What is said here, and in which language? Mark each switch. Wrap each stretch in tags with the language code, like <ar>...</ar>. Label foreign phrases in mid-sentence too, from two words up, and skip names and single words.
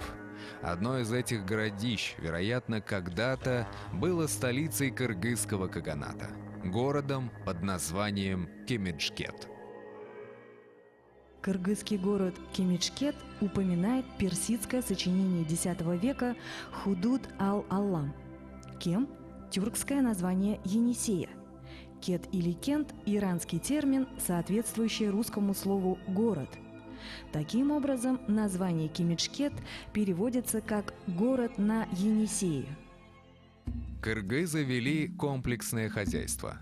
<ru>Одно из этих городищ, вероятно, когда-то было столицей кыргызского каганата, городом под названием Кемеджкет. Кыргызский город Кемеджкет упоминает персидское сочинение X века Худуд ал-Аллам. Кем – тюркское название Енисея. Кет или Кент – иранский термин, соответствующий русскому слову «город». Таким образом, название Кемеджкет переводится как «город на Енисее». Кыргызы вели комплексное хозяйство.</ru>